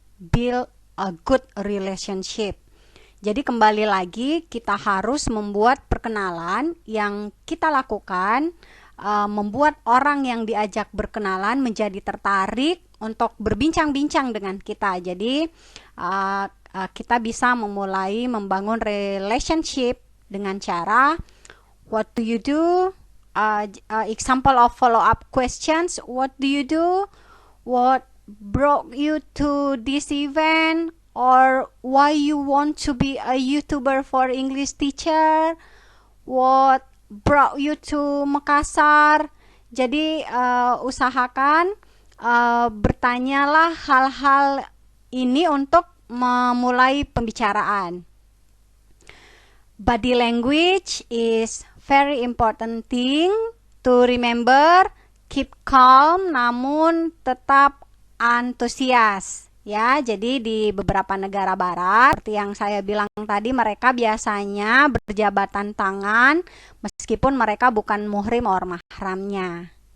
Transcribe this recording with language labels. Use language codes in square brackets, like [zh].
[en] Build a good relationship. [id] Jadi kembali lagi, kita harus membuat perkenalan yang kita lakukan, membuat orang yang diajak berkenalan menjadi tertarik untuk berbincang-bincang dengan kita. Jadi kita bisa memulai membangun relationship dengan cara, [en] what do you do? Example of follow-up questions. What do you do? What brought you to this event? Or why you want to be a YouTuber for English teacher? What brought you to Makassar? [id] Jadi usahakan bertanyalah hal-hal ini untuk memulai pembicaraan. [en] Body language is very important thing to remember. Keep calm [id] namun tetap antusias. Ya, jadi di beberapa negara barat, seperti yang saya bilang tadi, mereka biasanya berjabatan tangan meskipun mereka bukan muhrim or mahramnya.